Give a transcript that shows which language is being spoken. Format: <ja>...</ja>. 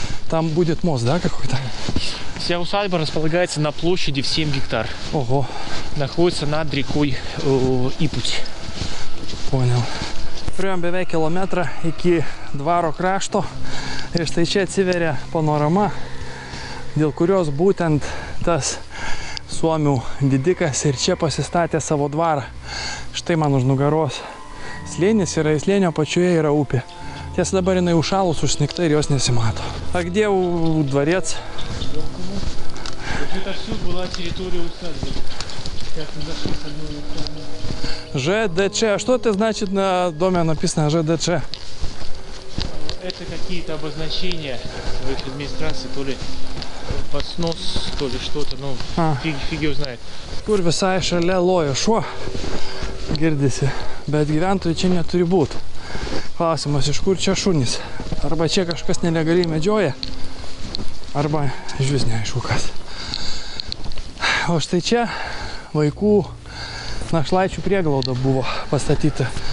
<ru>Там будет мост, да, какой-то? Вся усадьба располагается на площади в 7 гектар. Ого. Находится над рекой Ипуть. Понял.</ru> <lt>Priėjom beveik kilometrą iki dvaro krašto ir štai čia atsiveria panorama, dėl kurios būtent tas suomių didikas ir čia pasistatė savo dvarą. Štai man už nugaros Slėnis yra, į slėnio pačioje yra upė. Tiesa, dabar jinai užšalus, užsnigta ir jos nesimato.</lt> <ru>А где дворец? Это все была территория усадьбы. Сейчас мы зашли с одной стороны. ЖДЧ. А что это значит на доме написано ЖДЧ? Это какие-то обозначения в их администрации, то ли под снос, то ли что-то, ну, фиг его знает.</ru> <lt>Kur visai šalia lojo šuo, girdisi, bet gyventojų čia neturi būti. Klausimas, iš kur čia šunys? Arba čia kažkas nelegaliai medžioja, arba iš vis neaišku kas. O štai čia vaikų našlaičių prieglauda buvo pastatyta.</lt>